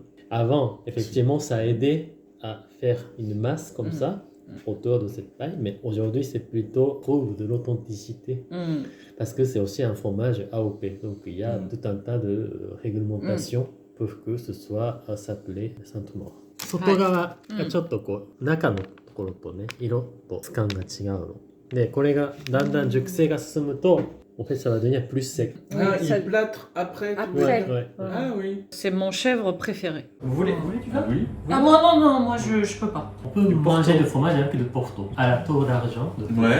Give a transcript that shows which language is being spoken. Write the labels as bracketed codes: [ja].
[fr] Avant, effectivement, ça a aidé à faire une masse comme ça, autour de cette paille, mais aujourd'hui, c'est plutôt prouve de l'authenticité, parce que c'est aussi un fromage AOP. Donc, il y a tout un tas de réglementations pour que ce soit s'appeler Sainte-Maure. [ja] 外側がちょっとこう、中のところとね、色と質感が違うの。で、これがだんだん熟成が進むと、 [fr] en fait, ça va devenir plus sec. Ah, ça- il plâtre après. Après. Ouais. Ah oui. C'est mon chèvre préféré. Vous voulez du vin? Ah oui. Ah moi non, moi je peux pas. On peut manger du fromage avec du Porto. À la tour d'argent de Ouais.